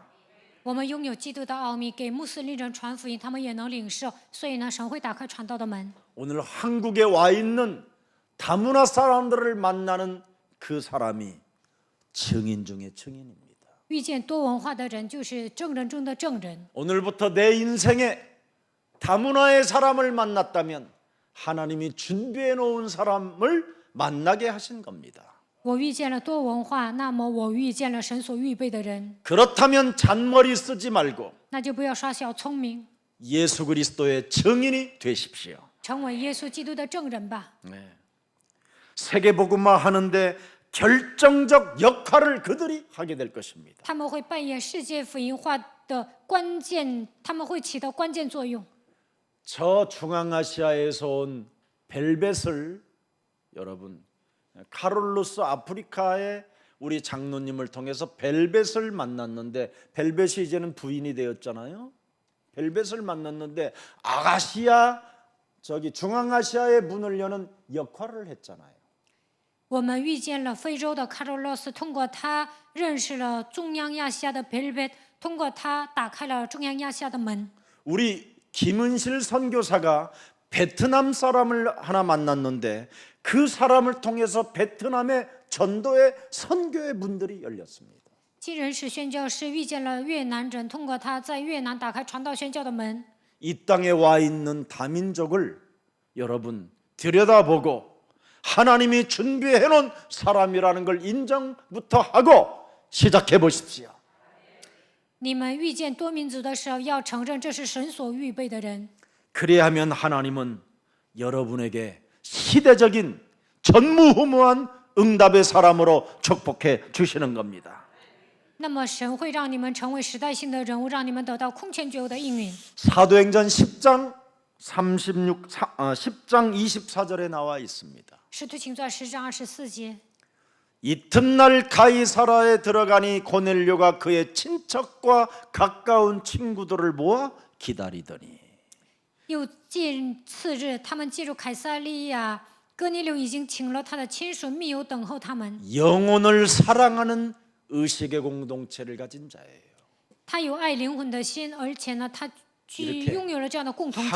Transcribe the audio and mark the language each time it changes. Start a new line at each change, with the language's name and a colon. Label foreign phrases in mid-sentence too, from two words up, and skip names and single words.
Chinese: 我们拥有基督的奥秘，给穆斯林人传福音，他们也能领受。所以呢，神会打开传道的门。
Korean: 오늘 한국에 와 있는 다문화 사람들을 만나는 그 사람이 증인 중에 증인입니다.
Chinese: 遇见多文化的人，就是证人中的证人。
Korean: 오늘부터 내 인생에 다문화의 사람을 만났다면 하나님이 준비해 놓은 사람을 만나게 하신 겁니다.
Chinese: 我遇见了多文化，那么我遇见了神所预备的人，
Korean: 그렇다면 잔머리 쓰지 말고
Chinese: 那就不要耍小聪明，
Korean: 예수 그리스도의 증인이 되십시오.
Chinese: 成为耶稣基督的证人吧。
Korean: 네. 세계복음화 하는데 결정적 역할을 그들이 하게 될 것입니다.
Chinese: 他们会扮演世界福音化的关键，他们会起到关键作用。
Korean: 저 중앙아시아에서 온 벨벳을 여러분 카롤루스 아프리카의 우리 장로님을 통해서 벨벳을 만났는데 벨벳이 이제는 부인이 되었잖아요. 벨벳을 만났는데 아가시아 중앙아시아의 문을 여는 역할을 했잖아요.
Chinese: 我们遇见了非洲的卡罗洛斯，通过他认识了中央亚细亚的贝尔贝，通过他打开了中央亚细亚的门。
Korean: 우리 김은실 선교사가 베트남 사람을 하나 만났는데 그 사람을 통해서 베트남의 전도의 선교의 문들이 열렸습니다.
Chinese: 金人是宣教师遇见了越南人，通过他在越南打开传道宣教的门。
Korean: 이 땅에 와 있는 다민족을 여러분 들여다보고 하나님이 준비해 놓은 사람이라는 걸 인정부터 하고 시작해 보십시오.
Chinese: 你们遇见多民族的时候，要承认这是神所预备的人。
Korean: 그래야면 하나님은 여러분에게 시대적인 전무후무한 응답의 사람으로 축복해 주시는 겁니다.
Chinese: 那么神会让你们成为时代性的人物，让你们得到空前绝后的应允。
Korean: 사도행전 10장 24절에 나와 있습니다.
Chinese: 使徒行传10章24节。
Korean: 이튿날 가이사라에 들어가니 고넬료가 그의 친척과 가까운 친구들을 모아 기다리더니
Chinese: 又近次日，他们进入凯撒利亚，哥尼流已经请了他的亲属密友等候他们。
Korean: 영혼을 사랑하는 의식의 공동체를 가진 자예요.
Chinese: 他有爱灵魂的心，而且呢，他
Korean: 이렇게
Chinese: 拥有了这样的共同体。